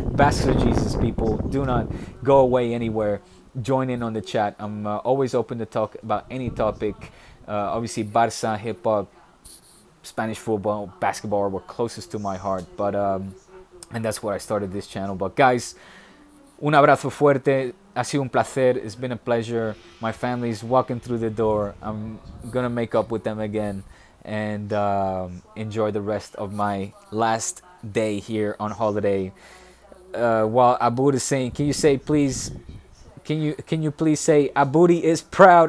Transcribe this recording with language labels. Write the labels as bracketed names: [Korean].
[English] Basques are Jesus, people. Do not go away anywhere. Join in on the chat. I'm always open to talk about any topic. Obviously, Barça, hip hop, Spanish football, basketball are what closest to my heart. But and that's why I started this channel. But guys, [Spanish] un abrazo fuerte. Ha sido un placer. [English] It's been a pleasure. My family's walking through the door. I'm gonna make up with them again and enjoy the rest of my last day here on holiday. While Abud is saying, can you say please? Can you please say Abudi is proud?